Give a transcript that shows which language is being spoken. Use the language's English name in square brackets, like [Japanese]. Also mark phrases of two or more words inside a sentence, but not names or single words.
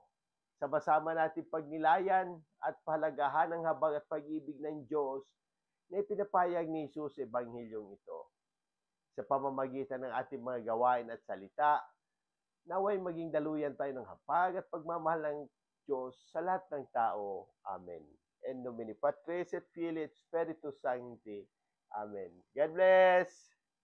[Filipino] Sama-sama natin pagnilayan at pahalagahan ang habag at pag-ibig ng Diyos na ipinapayag ni Jesus sa Ebanghilyong ito. Sa pamamagitan ng ating mga gawain at salita, naway maging daluyan tayo ng hapag at pagmamahal ng Diyos sa lahat ng tao. Amen. [Latin] In nomine Patris et Filii et Spiritus Sancti. [English] Amen. God bless!